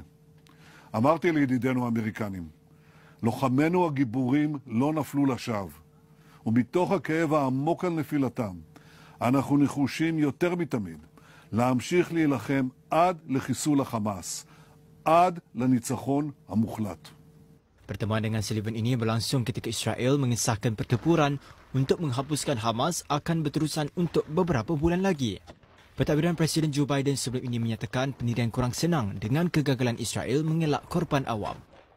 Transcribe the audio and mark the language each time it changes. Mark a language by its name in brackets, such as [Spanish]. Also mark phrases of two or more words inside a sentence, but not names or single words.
[Hebrew] אמרתי לידידינו האמריקנים, לוחמינו הגיבורים לא נפלו לשווא, ומתוך הכאב העמוק על נפילתם, אנחנו נחושים יותר מתמיד להמשיך להילחם עד לחיסול החמאס, עד לניצחון המוחלט. [Malay] Pertemuan dengan Sullivan ini berlangsung ketika Israel mengesahkan pertempuran untuk menghapuskan Hamas akan berterusan untuk beberapa bulan lagi. Pentadbiran Presiden Joe Biden sebelum ini menyatakan pendirian kurang senang dengan kegagalan Israel mengelak korban awam.